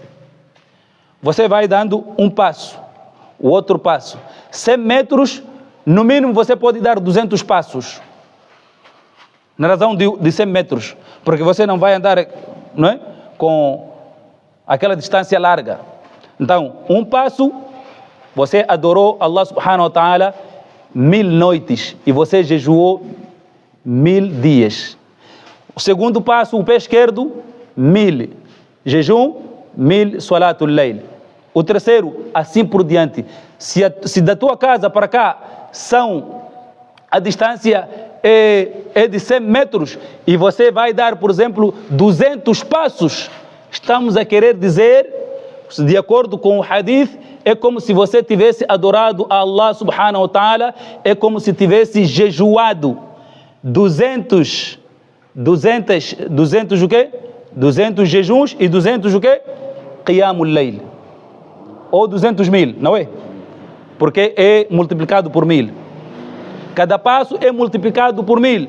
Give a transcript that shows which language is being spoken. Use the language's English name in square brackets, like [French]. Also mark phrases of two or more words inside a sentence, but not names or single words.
[Portuguese] Você vai dando um passo, o outro passo. 100 metros, no mínimo você pode dar 200 passos. Na razão de 100 metros, porque você não vai andar, não é, com aquela distância larga. Então, um passo, você adorou Allah [Arabic] سبحانه وتعالى [Portuguese] 1000 noites e você jejuou 1000 dias. O segundo passo, o pé esquerdo, 1000 jejum, 1000 [Arabic] صلاة الليل. [Portuguese] O terceiro, assim por diante. Se da tua casa para cá a distância é de 100 metros e você vai dar, por exemplo, 200 passos, estamos a querer dizer, de acordo com o hadith, é como se você tivesse adorado a Allah [Arabic] سبحانه وتعالى, [Portuguese] é como se tivesse jejuado 200 o quê? 200 jejuns e 200 o quê? [Arabic] قيام الليل. [Portuguese] Ou 200 mil, não é? Porque é multiplicado por 1000. Cada passo é multiplicado por 1000.